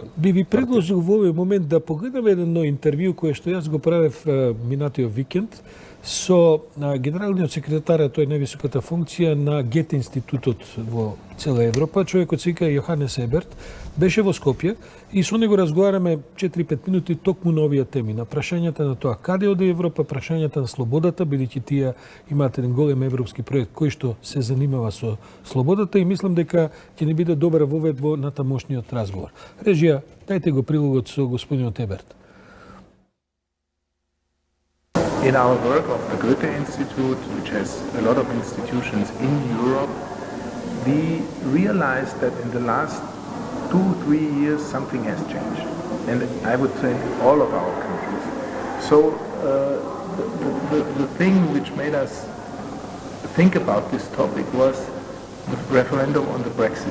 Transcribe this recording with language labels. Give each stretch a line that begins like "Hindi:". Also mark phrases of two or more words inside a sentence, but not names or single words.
Macedonian: Би ви предложил во овој момент да погледаме едно интервју кое што јас го правев минатиот викенд со генералниот секретар, тој е највисоката функција на Гете институтот во цела Европа, човекот се вика Јоханес Еберт, беше во Скопје и со него разговараме 4-5 минути токму на овие теми, на прашањата на тоа каде оди Европа, прашањата на слободата, бидејќи тие имаат еден голем европски проект кој што се занимава со слободата и мислам дека ќе не биде добра вовед во натамошниот разговор. Режија, дајте го прилогот со господинот Еберт.
English: In our work of the Goethe Institute, which has a lot of institutions in Europe, we realized that in the last 2-3 years something has changed. And I would say in all of our countries. So the thing which made us think about this topic was the referendum on the Brexit.